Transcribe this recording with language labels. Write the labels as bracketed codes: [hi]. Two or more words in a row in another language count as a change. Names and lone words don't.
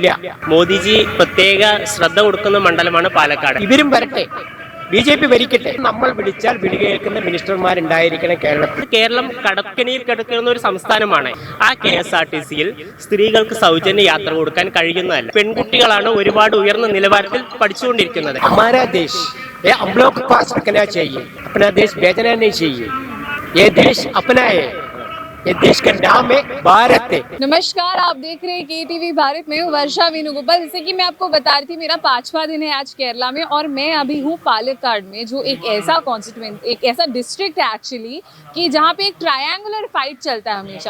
[ml] മോദിജി പ്രത്യേക ശ്രദ്ധ കൊടുക്കുന്ന മണ്ഡലമാണ് പാലക്കാട്. ഇവരും വരട്ടെ, BJP ഭരിക്കട്ടെ. നമ്മൾ വിളിച്ചാൽ വിളികേൽക്കുന്ന മിനിസ്റ്റർമാരുണ്ടായിരിക്കണം കേരളത്തിൽ. കേരളം കടക്കണിയിൽ കിടക്കുന്ന ഒരു സംസ്ഥാനമാണ്. ആ KSRTCയിൽ സ്ത്രീകൾക്ക് സൗജന്യ യാത്ര കൊടുക്കാൻ കഴിയുന്നതല്ല. പെൺകുട്ടികളാണ് ഒരുപാട് ഉയർന്ന നിലവാരത്തിൽ പഠിച്ചുകൊണ്ടിരിക്കുന്നത്. [hi] हमारा देश ये हम लोग के पास रखना चाहिए. अपना देश बेचना नहीं चाहिए. ये देश अपना है. ये देश का नाम है भारत है. नमस्कार, आप देख रहे हैं KTV भारत में हूँ वर्षा वेणुगोपाल। जैसे कि मैं आपको बता रही थी, मेरा 5वां दिन है आज केरला में और मैं अभी हूँ पालक्काड में, जो एक ऐसा कॉन्स्टिट्यूएंट, एक ऐसा डिस्ट्रिक्ट है एक्चुअली कि जहाँ पे एक ट्रायंगुलर फाइट चलता है हमेशा।